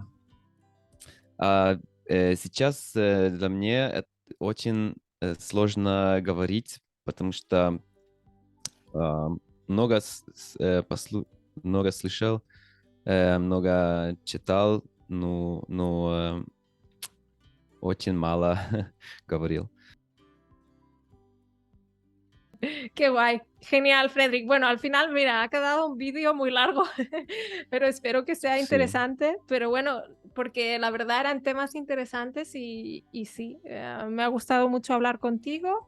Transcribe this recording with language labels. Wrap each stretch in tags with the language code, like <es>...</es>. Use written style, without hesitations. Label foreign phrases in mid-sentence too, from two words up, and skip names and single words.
<ru>Эм, а сейчас для меня это очень сложно говорить, потому что а, много, много слышал, много читал, но очень мало говорил.</ru> <es>Qué guay. Genial, Frederick. Bueno, al final, mira, ha quedado un vídeo muy largo, pero espero que sea Sí, interesante. Pero bueno, porque la verdad eran temas interesantes y sí, me ha gustado mucho hablar contigo.</es>